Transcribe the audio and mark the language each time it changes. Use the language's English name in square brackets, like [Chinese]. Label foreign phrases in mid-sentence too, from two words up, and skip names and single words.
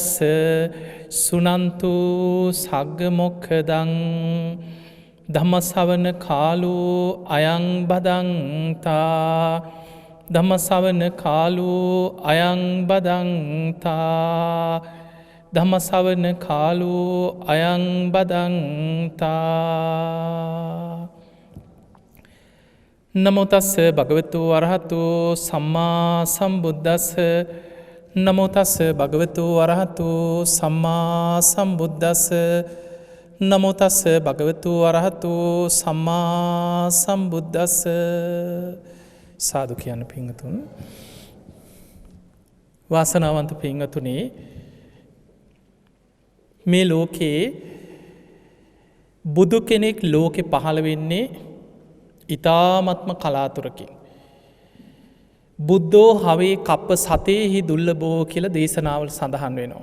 [Pali] සුනන්තු සග්ග මොක්ඛදං ධම්ම ශ්‍රවණ කාලෝ අයං බදන්තා ධම්ම ශ්‍රවණ කාලෝ අයං බදන්තා ධම්ම ශ්‍රවණ කාලෝ අයං බදන්තා නමෝ තස්ස භගවතු වරහතු සම්මා සම්බුද්දස්ස. නමෝ තස්ස භගවතු වරහතු සම්මා සම්බුද්දස්ස. නමෝ තස්ස භගවතු වරහතු සම්මා සම්බුද්දස්ස. [Sinhala] සාදු කියන්න පිංගතුන්. වාසනාවන්ත පිංගතුනේ, මේ ලෝකයේ බුදු කෙනෙක් ලෝකෙ පහළ වෙන්නේ ඉතාමත්ම කලාතුරකින්. [Pali] බුද්ධෝ හවේ කප්ප සතේහි දුල්ලබෝ [Sinhala] කියල දේශනාවල් සඳහන් වෙනවා.